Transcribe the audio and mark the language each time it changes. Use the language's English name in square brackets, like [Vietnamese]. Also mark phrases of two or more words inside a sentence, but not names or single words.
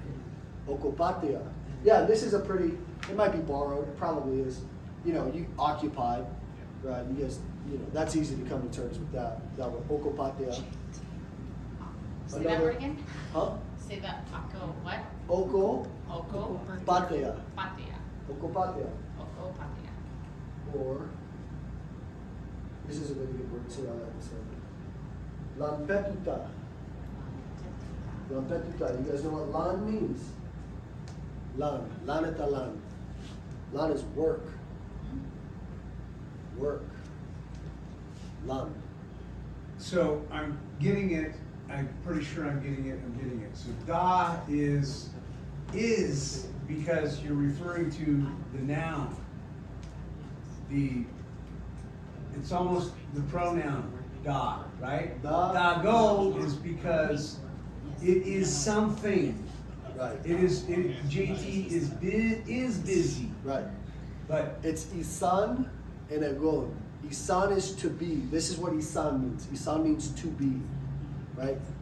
[English] Okopatea. Yeah, this is it might be borrowed, it probably is. You occupied, right? You guys, that's easy to come to terms with that one. Okopatea. Say that word again? Huh? Say that. Ako what? Oko Oko patea. patia. Okopatea. Oko patia. Or, this is a really good word, so I like this one. Lampetuta. Lampetuta. You guys know what lan means? Lan. [Basque] Laneta lan. [English] Lan is work. Work. Lan. So I'm getting it. I'm pretty sure I'm getting it. So da is because you're referring to the noun. It's almost the pronoun da, right? Da. Dago is because it is something. Right. JT is busy. Right. But It's isan and agon. Isan is to be. This is what isan means. Isan means to be. Right?